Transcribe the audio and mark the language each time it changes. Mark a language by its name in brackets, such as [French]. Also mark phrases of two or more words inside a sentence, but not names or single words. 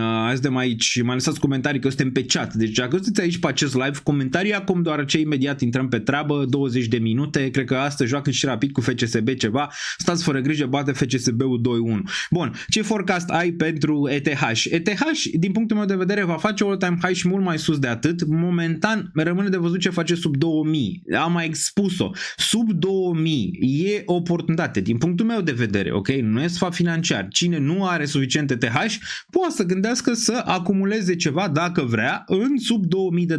[Romanian] Azi de aici, mai lăsați comentarii că suntem pe chat. Deci dacă sunteți aici pe acest live, comentarii acum, deoarece imediat intrăm pe treabă, 20 de minute, cred că astăzi joacă și rapid cu FCSB ceva. Stați fără grijă, bate FCSB-ul 2-1. Bun, ce forecast ai pentru ETH? ETH, din punctul meu de vedere, va face [English] all-time high [Romanian] și mult mai sus de atât. Momentan, rămâne de văzut ce face sub 2000. Am mai expus-o. Sub 2000 e oportunitate, din punctul meu de vedere, ok? Nu e sfat financiar. Cine nu are suficient ETH poate să gândească să acumuleze ceva, dacă vrea, în sub $2000.